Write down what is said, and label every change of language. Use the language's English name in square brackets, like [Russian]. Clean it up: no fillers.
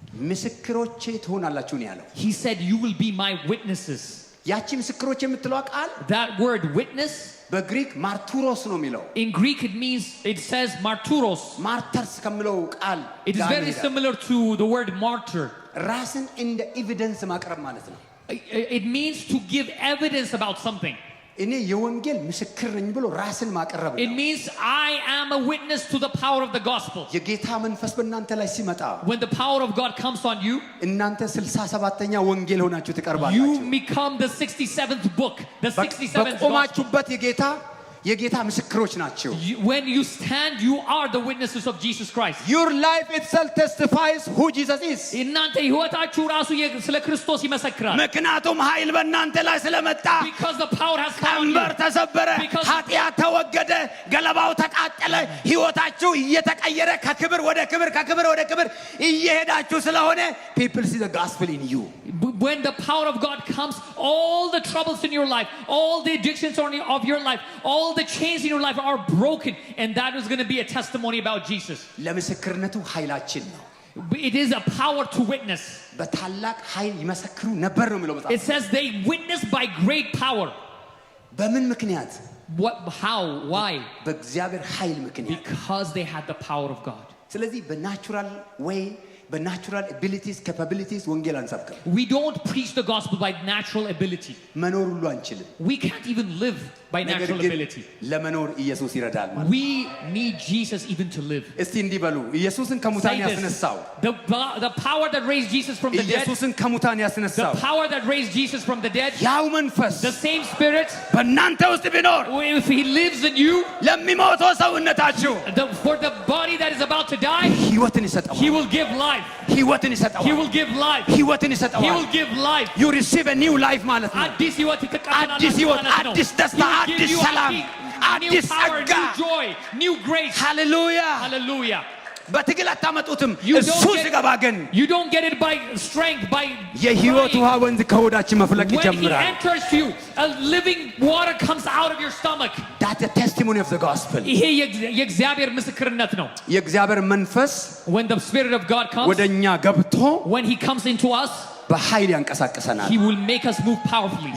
[Amharic] ምስክሮቼ ትሆናላችሁ ነው ያለው [English] He said, you will be my witnesses. [Amharic] ያቺ ምስክሮች የምትለው ቃል [English] That word witness, [Amharic] በግሪክ ማርቱሮስ ነው የሚለው [English] in Greek it says marturos. [Amharic] ማርተርስ ከሚለው ቃል [English] It is very similar to the word martyr. [Amharic] ራስን እንደ ኤቪደንስ ማቅረብ ማለት ነው [English] It means to give evidence about something. [Amharic] እኔ የወንጌል ምስክር ነኝ ብሎ ራስን ማቅረብ [English] It means I am a witness to the power of the gospel. [Amharic] የጌታ መንፈስ በእናንተ ላይ ሲመጣ [English] When the power of God comes on you, [Amharic] እናንተ 67ኛ ወንጌል ሆናችሁ ትቀርባላችሁ [English] you become the 67th book, the 67th gospel. [Amharic] በቆማችሁበት የጌታ ምስክሮች ናቸው [English] When you stand, you are the witnesses of Jesus Christ. your life itself testifies who Jesus is [Amharic] እናንተ ህይወታችሁ ራሱ ስለ ክርስቶስ ይመሰክራል. ምክንያቱም ኃይል በእናንተ ላይ ስለመጣ [English] Because the power has come on [Amharic] ቀንበር [English] you. [Amharic] ተሰበረ [English] Because- [Amharic] ኃጢአት ተወገደ ገለባው ተቃጠለ ህይወታችሁ እየተቀየረ ከክብር ወደ ክብር ከክብር ወደ ክብር እየሄዳችሁ ስለሆነ [English] people see the gospel in you when the power of God comes, all the troubles in your life, all the addictions of your life, all the chains in your life are broken, and that is going to be a testimony about Jesus. [Amharic] ለምስክርነቱ ኃይላችን ነው። [English] It is a power to witness. [Amharic] በታላቅ ኃይል ይመሰክሩ ነበር ነው የሚለው መጽሐፍ። [English] It says they witnessed by great power. [Amharic] በምን ምክንያት? [English] What? How? Why? [Amharic] በእግዚአብሔር ኃይል ምክንያት። [English] Because they had the power of God. [Amharic] ስለዚህ በናቹራል ዌይ በናቹራል [English] abilities capabilities [Amharic] ወንጌል አንሰብክም። [English] We don't preach the gospel by natural ability. [Amharic] መኖር ሁሉ አንችልም። [English] We can't even live by natural ability. [Amharic] ለመኖር ኢየሱስ ይረዳል ማለት። [English] We need Jesus even to live. [Amharic] እስቲ እንዲህ በሉ ኢየሱስን ከሙታን ያስነሳው [English] the power that raised Jesus from the dead. [Amharic] ኢየሱስን ከሙታን ያስነሳው [English] the power that raised Jesus from the dead. [Amharic] ያው መንፈስ [English] the same spirit [Amharic] በእናንተ ውስጥ ቢኖር [English] if he lives in you [Amharic] ለሚሞተው ሰውነታችሁ [English] for the body that is about to die [Amharic] ሕይወትን ይሰጠዋል። [English] he will give life. [Amharic] ሕይወትን ይሰጠዋል። [English] he will give life. [Amharic] ሕይወትን ይሰጠዋል። [English] he will give life. you receive a new life [Amharic] ማለት ነው። አዲስ ሕይወት ይተቀበላል። አዲስ ሕይወት፣ አዲስ ደስታ፣ አዲስ ሰላም፣ አዲስ ጸጋ፣ [English] new joy, new grace. [Amharic] ሃሌሉያ [English] hallelujah. [Amharic] በትግል አታመጡትም። እሱ ሲገባ ግን [English] you don't get it by strength, by [Amharic] የሕይወት ውሃ ወንዝ ከሆዳችን መፍለቅ ይጀምራል። [English] when he enters to you, a living water comes out of your stomach. that's the testimony of the gospel. [Amharic] ይሄ የእግዚአብሔር ምስክርነት ነው። የእግዚአብሔር መንፈስ [English] when the spirit of God comes, [Amharic] ወደኛ ገብቶ [English] when he comes into us, [Amharic] በኃይል ያንቀሳቅሰናል። [English] he will make us move powerfully.